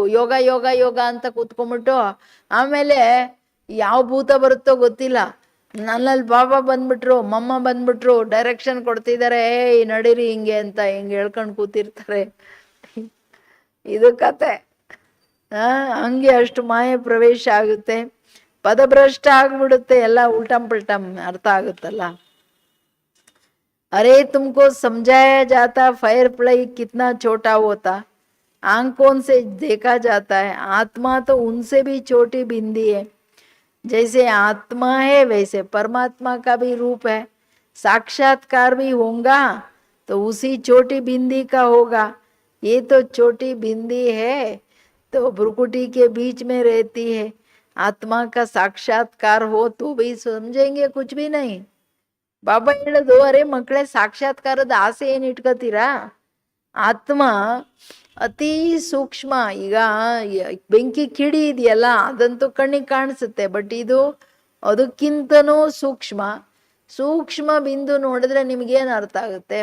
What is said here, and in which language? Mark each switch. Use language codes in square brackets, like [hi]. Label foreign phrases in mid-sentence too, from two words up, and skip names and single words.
[kn] ಯೋಗ ಯೋಗ ಯೋಗ ಅಂತ ಕೂತ್ಕೊಂಡ್ಬಿಟ್ಟು ಆಮೇಲೆ ಯಾವ ಭೂತ ಬರುತ್ತೋ ಗೊತ್ತಿಲ್ಲ, ನನ್ನಲ್ಲಿ ಬಾಬಾ ಬಂದ್ಬಿಟ್ರು, ಮಮ್ಮ ಬಂದ್ಬಿಟ್ರು, ಡೈರೆಕ್ಷನ್ ಕೊಡ್ತಿದ್ದಾರೆ, ನಡೀರಿ ಹಿಂಗೆ ಅಂತ ಹಿಂಗೆ ಹೇಳ್ಕೊಂಡು ಕೂತಿರ್ತಾರೆ. ಇದು ಕತೆ. ಹಂಗೆ ಅಷ್ಟು ಮಾಯೆ ಪ್ರವೇಶ ಆಗುತ್ತೆ, ಪದಭ್ರಷ್ಟ ಆಗ್ಬಿಡುತ್ತೆ, ಎಲ್ಲ ಉಲ್ಟಂ ಪಲ್ಟಂ ಅರ್ಥ ಆಗುತ್ತಲ್ಲ. [hi] अरे तुमको समझाया जाता [en] fire fly [hi] कितना छोटा होता, आंखों से देखा जाता है. आत्मा तो उनसे भी छोटी बिंदी है. जैसे आत्मा है वैसे परमात्मा का भी रूप है. साक्षात्कार भी होगा तो उसी छोटी बिंदी का होगा. ये तो छोटी बिंदी है तो भ्रुकुटी के बीच में रहती है. आत्मा का साक्षात्कार हो तो भी समझेंगे कुछ भी नहीं. [kn] ಬಾಬಾ ಹೇಳೋದು, ಅರೆ ಮಕ್ಕಳೇ, ಸಾಕ್ಷಾತ್ಕಾರದ ಆಸೆ ಏನು ಇಟ್ಕೋತೀರಾ? ಆತ್ಮ ಅತಿ ಸೂಕ್ಷ್ಮ. ಈಗ ಬೆಂಕಿ ಕಿಡಿ ಇದೆಯಲ್ಲ, ಅದಂತೂ ಕಣ್ಣಿಗೆ ಕಾಣಿಸುತ್ತೆ, ಬಟ್ ಇದು ಅದಕ್ಕಿಂತನೂ ಸೂಕ್ಷ್ಮ. ಸೂಕ್ಷ್ಮ ಬಿಂದು ನೋಡಿದ್ರೆ ನಿಮ್ಗೇನು ಅರ್ಥ ಆಗುತ್ತೆ?